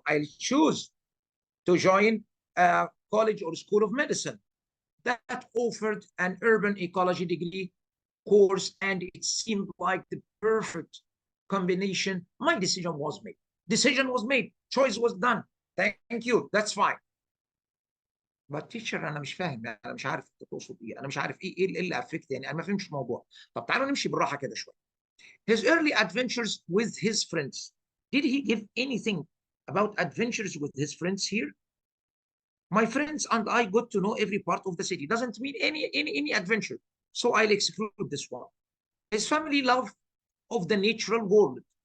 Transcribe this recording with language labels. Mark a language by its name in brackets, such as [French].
[English] I'll choose to join a college or school of medicine that offered an urban ecology degree course, and it seemed like the perfect combination. My decision was made. Decision was made. Choice was done. Thank you. That's fine. but teacher [Arabic] انا مش فاهم، يعني انا مش عارف انت تقصد ايه، انا مش عارف ايه اللي افكت، يعني انا ما فهمتش الموضوع. طب تعالوا نمشي بالراحه كده شويه. [English] His early adventures with his friends. Did he give anything about adventures with his friends here? My friends and I got to know every part of the city. Doesn't mean any adventure. So I'll exclude this one. His family love of the natural world.